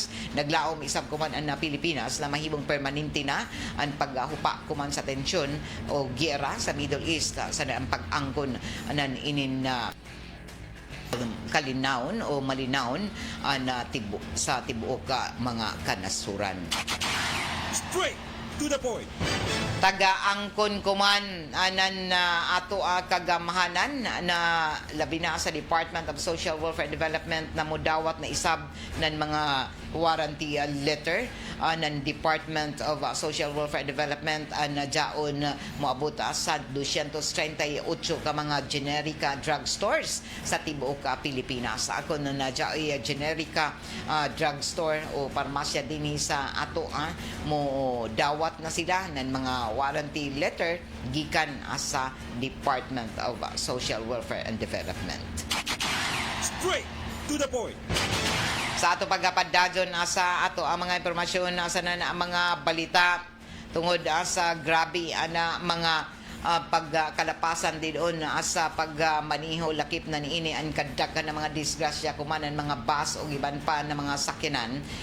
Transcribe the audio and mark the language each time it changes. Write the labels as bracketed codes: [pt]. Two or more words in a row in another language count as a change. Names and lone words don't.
[ceb] Naglaom isab kuman ang Pilipinas na mahimong permanente na ang paghupa kuman sa tensyon o giyera sa Middle East sa ang pag-angkon ng inin kalinawon o malinawon sa tibuok mga kanasuran. [en] Straight to the point. [ceb] Taga-angkon kuman anan ato kagamahanan na labi na sa Department of Social Welfare Development na mudawat na isab ng mga [en] warranty letter [ceb] ng Department of Social Welfare Development na jaon moabot sa 238 ka mga generika drugstores sa tibuok Pilipinas. Ako na jaoy generika drugstore o parmasya dinhi sa ato mo dawat na sila ng mga [en] warranty letter [ceb] gikan sa Department of Social Welfare and Development. [en] Straight to the point. [ceb] Sa ato pagkapadadyon sa ato ang mga impormasyon sa mga balita tungod sa grabe na mga pagkalapasan din doon sa pagmaniho lakip na niini ang kadaghan ng mga disgrasya kumanan mga bus o iban pa na mga sakyanan